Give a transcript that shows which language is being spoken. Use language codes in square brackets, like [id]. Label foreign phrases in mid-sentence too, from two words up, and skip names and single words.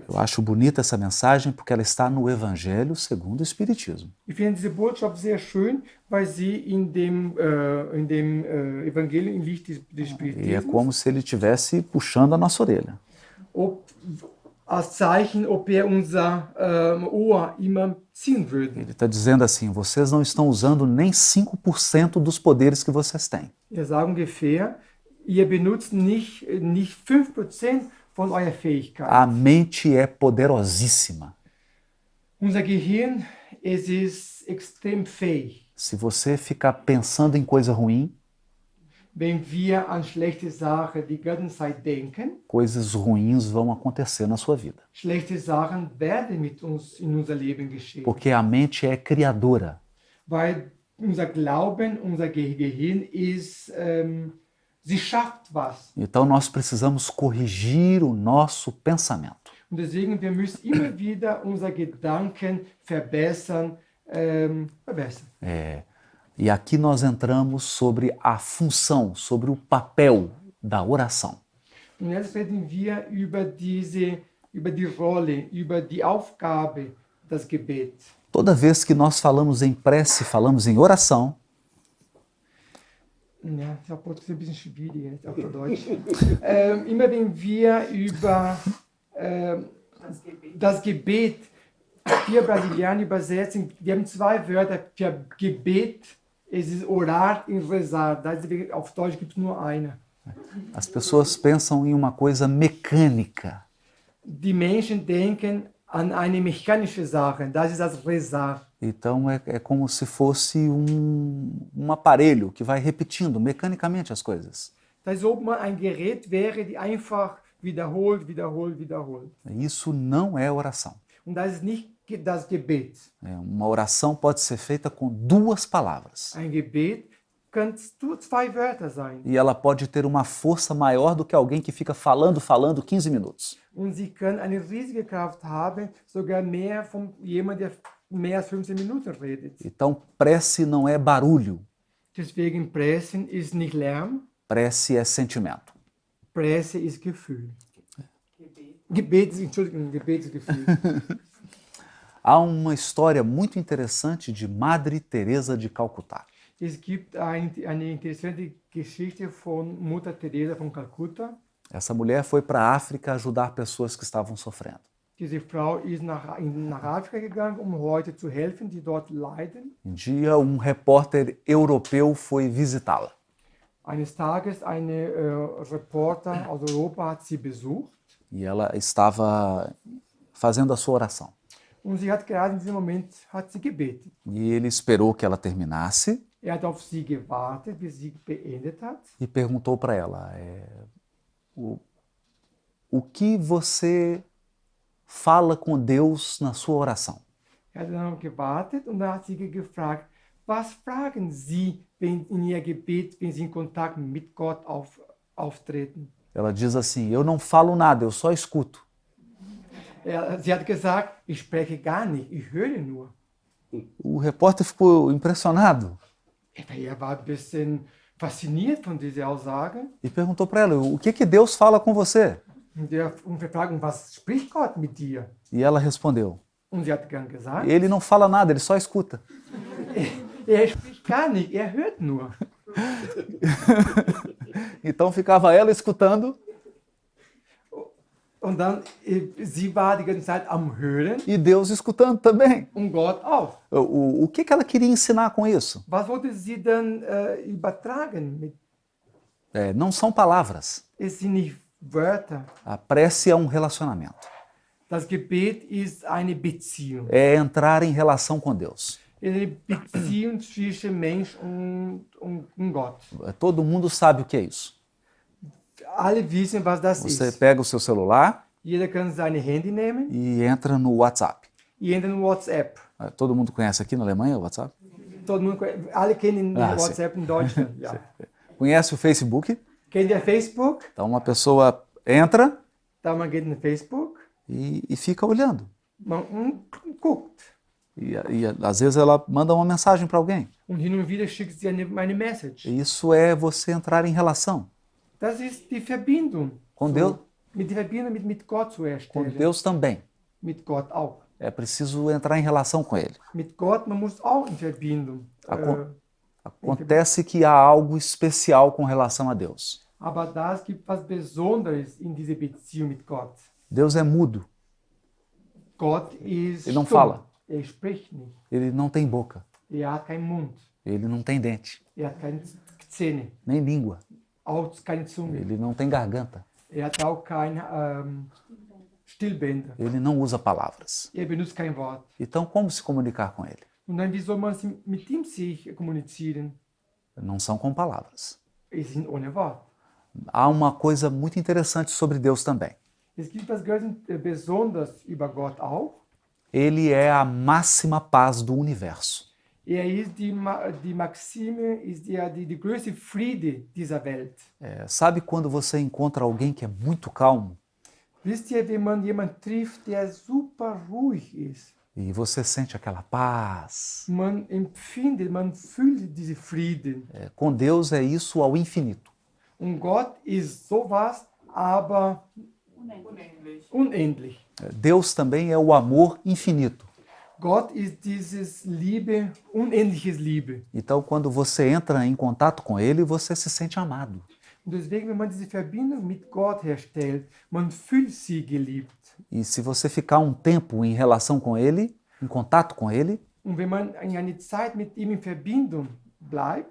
[pt] Eu acho bonita essa mensagem porque ela está no Evangelho segundo o Espiritismo. [de] Ich finde diese Botschaft sehr schön, weil sie in dem Evangelium im Licht des [pt] E é [de] Spiritismus, [pt] como se ele estivesse puxando a nossa orelha. [de] als Zeichen, ob unser Ohr immer ziehen würde. [pt] Ele está dizendo assim, vocês não estão usando nem 5% dos poderes que vocês têm. [de] Sagt ungefähr, ihr benutzt nicht 5% von eurer Fähigkeit. [pt] A mente é poderosíssima. [de] Unser Gehirn, es ist extrem fähig. [pt] Se você ficar pensando em coisa ruim, [de] Wenn wir an schlechte Sachen die ganze Zeit denken, [pt] coisas ruins vão acontecer na sua vida. [de] schlechte Sachen werden mit uns in unser Leben geschehen. [pt] Porque a mente é criadora. [de] Weil unser Glauben, unser Gehirn ist, sie schafft was. [pt] Então nós precisamos corrigir o nosso pensamento. [de] Und deswegen, wir müssen immer wieder unsere Gedanken verbessern. [pt] E aqui nós entramos sobre a função, sobre o papel da oração. [de] Und jetzt reden wir über die Rolle, über die Aufgabe des Gebets. [pt] Toda vez que nós falamos em prece, falamos em oração, [de] Ja, ich habe ein bisschen schwierig jetzt auf Deutsch. Immer wenn wir über das Gebet, wir Brasilianer übersetzen, wir haben zwei Wörter für Gebet, es ist [pt] orar e rezar. [de] Auf Deutsch gibt es nur eine. [pt] as pessoas pensam em uma coisa mecânica. [de] Die Menschen denken an eine mechanische Sache, das ist das Rezar. [pt] Então é como se fosse um aparelho que vai repetindo mecanicamente as coisas. [de] Das ist, ob man ein Gerät wäre, die einfach wiederholt. [pt] Isso não é oração. [de] Und das ist nicht das Gebet. [pt] Uma oração pode ser feita com 2 palavras. [de] Ein Gebet kann nur 2 Wörter sein. [pt] E ela pode ter uma força maior do que alguém que fica falando 15 minutos. [de] Und sie können eine riesige Kraft haben, sogar mehr von jemand, der mehr als 15 Minuten redet. [pt] Então, prece não é barulho, [de] Deswegen Pressen ist nicht Lärm, [pt] prece é sentimento. [de] Presse ist Gefühl. Gebet ist Gefühl. [pt] Há uma história muito interessante de Madre Teresa de Calcutá. [de] Es gibt eine interessante Geschichte von Mutter Teresa von Calcutta. [pt] Essa mulher foi para a África ajudar pessoas que estavam sofrendo. [de] Diese Frau ist nach Afrika gegangen, um Leute zu helfen, die dort leiden. [pt] Um dia, um repórter europeu foi visitá-la. [de] Eines Tages eine Reporter aus Europa hat sie besucht. [pt] E ela estava fazendo a sua oração. [de] Und sie hat gerade in diesem Moment hat sie gebetet. [pt] E ele esperou que ela terminasse [de] Hat auf sie gewartet, bis sie beendet hat. [pt] e perguntou para ela, o que você fala com Deus na sua oração? [de] Hat dann gewartet und dann hat sie gefragt, was fragen Sie in Ihr Gebet, wenn Sie in Kontakt mit Gott auftreten? [pt] Ela diz assim, eu não falo nada, eu só escuto. [de] Sie hat gesagt, ich spreche gar nicht, ich höre nur. [pt] O repórter ficou impressionado. [de] Er war ein bisschen fasziniert von dieser Aussage. [pt] e perguntou para ela: o que Deus fala com você? [de] Und wir fragen, was spricht Gott mit dir? [pt] E ela respondeu: [de] Und sie hat dann gesagt, [pt] ele não fala nada, ele só escuta. [de] er spricht gar nicht, er hört nur. [pt] Então ficava ela escutando [de] Und dann, sie war die ganze Zeit am Hören [pt] e Deus escutando também. [de] und Gott auch. [pt] O que ela queria ensinar com isso? [de] Was wollte sie dann übertragen? [pt] Não são palavras. [de] Es sind nicht Wörter. [pt] A prece é um relacionamento. [de] Das Gebet ist eine Beziehung. [pt] É entrar em relação com Deus. [de] Eine Beziehung zwischen Mensch und Gott. [pt] Todo mundo sabe o que é isso. [de] Alle wissen, was das [pt] Você [de] ist. [pt] pega o seu celular [de] Jeder kann sein Handy nehmen, [pt] e entra no WhatsApp. e entra no WhatsApp. Todo mundo conhece aqui na Alemanha o WhatsApp? Todo mundo, [de] alle kennen den [pt] Ah, sim. [de] WhatsApp in Deutschland. Ja. [pt] Conhece o Facebook? [de] Kennt ihr Facebook? [pt] Então uma pessoa entra [de] Da man geht in Facebook, [pt] e fica olhando. [de] man guckt. [pt] E às vezes ela manda uma mensagem para alguém. [de] Und hin und wieder schickt sie eine Message. [pt] Isso é você entrar em relação [de] Das ist die Verbindung. [pt] com Deus, [de] Mit die Verbindung mit Gott zu [pt] com [de] erstellen. [pt] Deus também. [de] Mit Gott auch. [pt] É preciso entrar em relação com Ele. [de] Mit Gott, man muss auch in Verbindung. [pt] Acontece que há algo especial com relação a Deus. [de] Aber das gibt was Besonderes in dieser Beziehung mit Gott. [pt] Deus é mudo, [de] Gott ist [pt] Ele não [de] stumm. [pt] fala. [de] Er spricht nicht. [pt] ele não tem boca, [de] Er hat keinen Mund. [pt] ele não tem dente, [de] Er hat keine Zähne. [pt] nem língua, [de] Auch keine Zunge. [pt] ele não tem garganta, [de] Er hat auch keine Stillbänder. [pt] ele não usa palavras. [de] Er benutzt kein Wort. [pt] Então, como se comunicar com Ele? [de] Und dann, wie soll man mit ihm sich kommunizieren? [pt] Não são com palavras. [de] Es sind ohne Wort. [pt] Há uma coisa muito interessante sobre Deus também. [de] Es gibt was ganz Besonderes über Gott auch. [pt] Ele é a máxima paz do universo. [de] Er ist die Maxime, ist die größte Friede dieser Welt. [pt] Sabe quando você encontra alguém que é muito calmo [de] Wisst ihr, wenn man jemanden trifft, der super ruhig ist? [pt] e você sente aquela paz? [de] Man empfindet, man fühlt diese Frieden. [pt] Com Deus é isso ao infinito. [de] Und Gott ist sowas, aber unendlich. [pt] Deus também é o amor infinito. [de] Gott ist dieses Liebe, unendliches Liebe. [pt] Então, quando você entra em contato com Ele, você se sente amado. [de] Und deswegen, wenn man diese Verbindung mit Gott herstellt, man fühlt sich geliebt. [pt] E se você ficar um tempo em relação com Ele, em contato com Ele, [de] Und wenn man eine Zeit mit ihm in Verbindung bleibt,